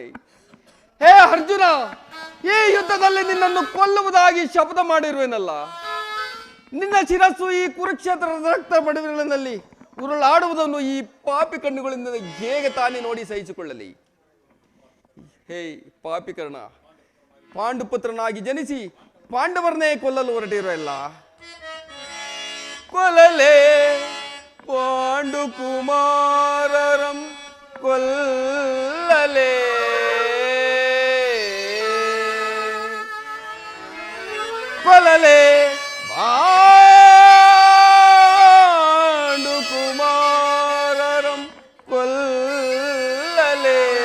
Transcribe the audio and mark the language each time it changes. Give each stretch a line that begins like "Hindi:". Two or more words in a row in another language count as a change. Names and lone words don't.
Kannada: ಹೇ ಅರ್ಜುನ, ಈ ಯುದ್ಧದಲ್ಲಿ ನಿನ್ನನ್ನು ಕೊಲ್ಲುವುದಾಗಿ ಶಪಥ ಮಾಡಿರುವೆನಲ್ಲ. ನಿನ್ನ ಶಿರಸ್ಸು ಈ ಕುರುಕ್ಷೇತ್ರದ ರಕ್ತ ಬಡವಿನಲ್ಲಿ ಉರುಳಾಡುವುದನ್ನು ಈ ಪಾಪಿ ಕಣ್ಣುಗಳಿಂದ ಹೇಗೆ ತಾನೇ ನೋಡಿ ಸಹಿಸಿಕೊಳ್ಳಲಿ? ಹೇ ಪಾಪಿಕರ್ಣ, ಪಾಂಡುಪುತ್ರನಾಗಿ ಜನಿಸಿ ಪಾಂಡವರನ್ನೇ ಕೊಲ್ಲಲು ಹೊರಟಿರೋಲ್ಲ. ಕೊಲ್ಲಲೇ ಪಾಂಡು ಕುಮಾರರಂ ಕೊಲ್ಲಲೇ. ಕೊಲ್ಲಲೇ ಪಾಂಡು ಕುಮಾರರಂ ಕೊಲ್ಲಲೇ.